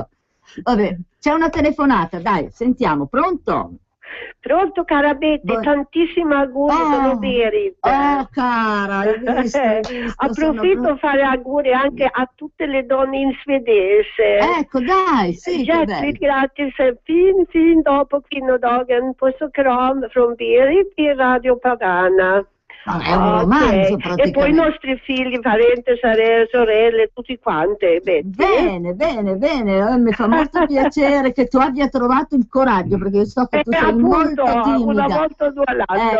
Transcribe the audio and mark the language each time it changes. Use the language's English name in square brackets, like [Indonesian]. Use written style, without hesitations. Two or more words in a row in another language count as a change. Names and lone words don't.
[Italian] Vabbè, c'è una telefonata, dai, sentiamo, pronto? Pronto, cara Betty, tantissimi auguri sono veri. Oh, cara, hai visto, Approfitto per fare auguri anche a tutte le donne in svedese. Ecco, dai, sì, che bello. [Swedish] Hjärtligt grattis, fin dag på kvinnodagen. Puss och kram från Berit i Radio Padana. [Italian] È un romanzo praticamente. E poi i nostri figli, parenti, sorelle, tutti quanti. Bene, mi fa molto piacere che tu abbia trovato il coraggio, perché io so che tu sei appunto, molto timida. una volta due all'altro.